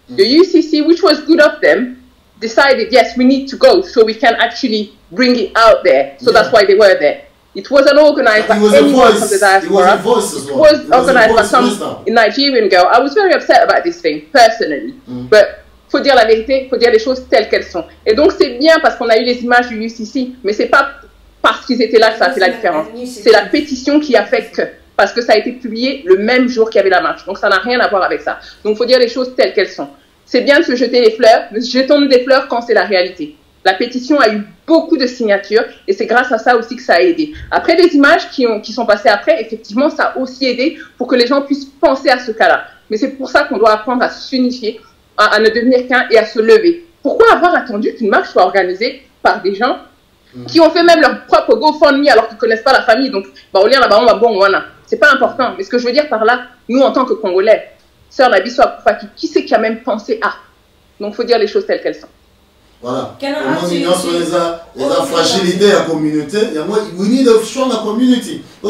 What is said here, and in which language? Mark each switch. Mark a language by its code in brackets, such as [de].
[en] The UCC, which was good of them, decided, yes, we need to go so we can actually bring it out there. So that's why they were there. It wasn't organized by anyone from the diaspora. It was organized by some Nigerian girl. I was very upset about this thing, personally. [fr] But faut dire la vérité, faut dire les choses telles qu'elles sont. Et donc c'est bien parce qu'on a eu les images du UCC, mais c'est pas parce qu'ils étaient là que ça a fait la différence. C'est la pétition qui a fait que, parce que ça a été publié le même jour qu'il y avait la marche. Donc ça n'a rien à voir avec ça. Donc faut dire les choses telles qu'elles sont. C'est bien de se jeter les fleurs, mais jetons-nous des fleurs quand c'est la réalité. La pétition a eu beaucoup de signatures et c'est grâce à ça aussi que ça a aidé. Après, les images qui sont passées après, effectivement, ça a aussi aidé pour que les gens puissent penser à ce cas-là. Mais c'est pour ça qu'on doit apprendre à s'unifier, à ne devenir qu'un et à se lever. Pourquoi avoir attendu qu'une marche soit organisée par des gens qui ont fait même leur propre GoFundMe alors qu'ils ne connaissent pas la famille? Donc, bah, au lien là-bas, on va bon, voilà. C'est pas important. Mais ce que je veux dire par là, nous, en tant que Congolais, Sœur Nabiso Akufaki, qui c'est qui a même pensé à? Donc, il faut dire les choses telles qu'elles sont. Voilà. On ignore sur les fragilités de la communauté. [en] We need a strong community.